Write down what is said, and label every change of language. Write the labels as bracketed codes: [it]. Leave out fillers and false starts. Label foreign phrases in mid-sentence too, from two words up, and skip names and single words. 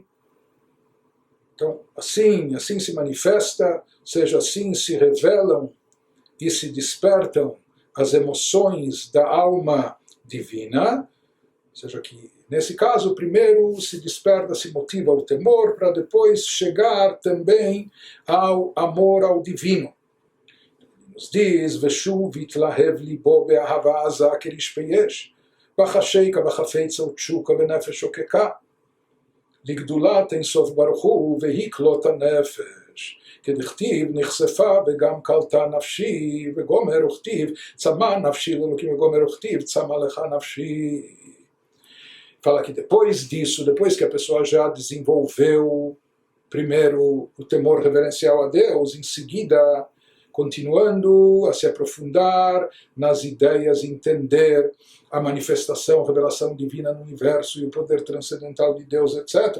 [pt] Então, assim se manifesta, ou seja, assim se revelam e se despertam as emoções da alma divina, ou seja, que nesse caso primeiro se desperta, se motiva o temor, para depois chegar também ao amor ao divino. Nos diz, [he] ושוב יתלהב לבו באהבה עזה כרשפי אש, בחשיקה בחפצה ותשוקה בנפש שוקקה, לגדולת אין סוף ברוך הוא והכלות הנפש. כדכתיב נחשפה וגם קלטה נפשי וגומר וכתיב צמא נפשי לאלוקים וגומר וכתיב צמא לך נפשי. [pt] Fala que depois disso, depois que a pessoa já desenvolveu primeiro o temor reverencial a Deus, em seguida continuando a se aprofundar nas ideias, entender a manifestação, a revelação divina no universo e o poder transcendental de Deus, etc.